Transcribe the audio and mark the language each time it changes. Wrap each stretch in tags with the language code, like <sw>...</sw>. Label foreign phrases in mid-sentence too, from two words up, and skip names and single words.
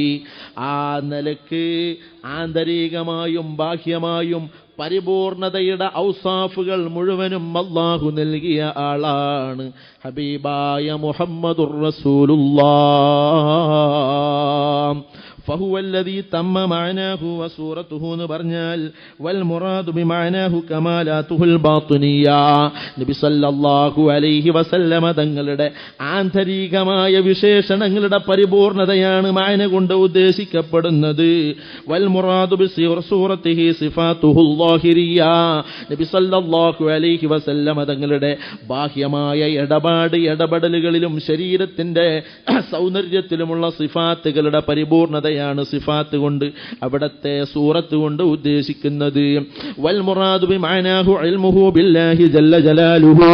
<ml>ആ നിലക്ക് ആന്തരികമായും ബാഹ്യമായും പരിപൂർണതയുടെ ഔസാഫുകൾ മുഴുവനും അല്ലാഹു നൽകിയ ആളാണ് ഹബീബായ</ml> <ar>محمد رسول الله. فهو الذي تم معناه وصورته</ar> <ml>എന്ന് പറഞ്ഞാൽ</ml> <ar>والمراد بمعناه كمالاته الباطنية.</ar> <ml>നബി</ml> <ar>صلى الله عليه وسلم</ar> <ml>തങ്ങളുടെ ആന്തരികമായ വിശേഷണങ്ങളുടെ പരിപൂർണതയാണ് മഅന കൊണ്ട് ഉദ്ദേശിക്കപ്പെടുന്നത്.</ml> <ar>والمراد بصورته صفاته الظاهرية.</ar> <ml>നബി</ml> <ar>صلى الله عليه وسلم</ar> <ml>തങ്ങളുടെ ബാഹ്യമായ ഇടപെടലുകളിലും ശരീരത്തിന്റെ സൗന്ദര്യത്തിലുമുള്ള സിഫാത്തുകളുടെ പരിപൂർണതയാണ് സിഫാത്ത് കൊണ്ട് അവിടത്തെ സൂറത്ത് കൊണ്ട് ഉദ്ദേശിക്കുന്നത്.</ml> <ar>والمراد بمعناه علمه بالله جل جلاله.</ar>